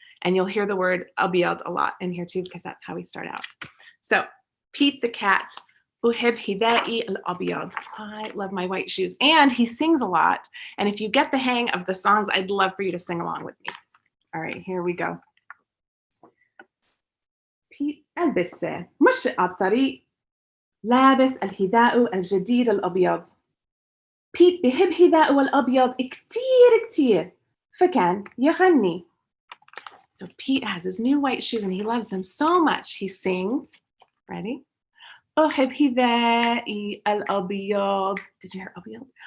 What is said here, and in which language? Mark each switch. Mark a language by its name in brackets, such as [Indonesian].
[English] And you'll hear the word abiyad a lot in here too, because that's how we start out. So Pete the Cat, [Arabic] uhib hidai al-abiyad. [English] I love my white shoes. And he sings a lot. And if you get the hang of the songs, I'd love for you to sing along with me. All right, here we go. [Arabic] Pete البسة مش على الطريق لابس الحذاء الجديد الأبيض. بيت بحب حذاءه الأبيض كتير فكان يغني. [English] So Pete has his new white shoes and he loves them so much. He sings. Ready? [Arabic] أحب حذائي الأبيض. [English] Did you hear أبيض?